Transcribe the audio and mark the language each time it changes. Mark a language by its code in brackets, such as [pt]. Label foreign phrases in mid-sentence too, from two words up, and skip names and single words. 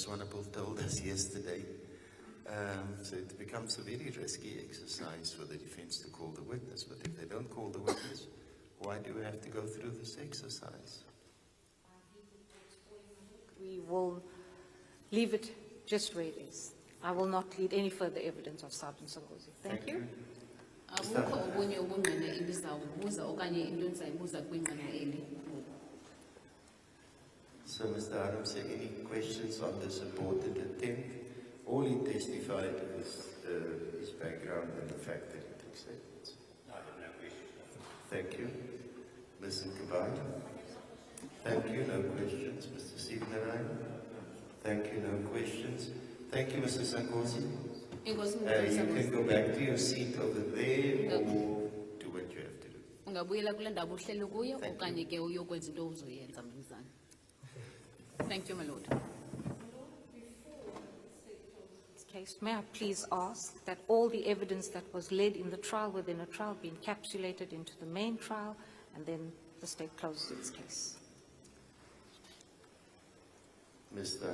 [en] Swanepoel told us yesterday. So it becomes a very risky exercise for the defense to call the witness. But if they don't call the witness, why do we have to go through this exercise? We will leave it just where it is. I will not lead any further evidence of Sergeant Songozi. Thank you. [xh] Akukho obunye ubungqina endizawubuza okanye into endizayibuza kwingqina eli. [en] So, Mr. Adams, any questions on the supported attempt? All he testified is his background and the fact that he took statements. I have no questions. Thank you. Ms. Nkabane? Thank you. No questions. Mr. Sivnarayan? Thank you. No questions. Thank you, Mr. Sankosi. You can go back to your seat over there or do what you have to do. [xh] Ungabuyela kule ndawo uhleli kuyo okanye ke uyokwenza into uzoyenza mnumzana. [en] Thank you, my lord. Case, may I please ask that all the evidence that was led in the trial within a trial be encapsulated into the main trial and then the state closes its case. Mr.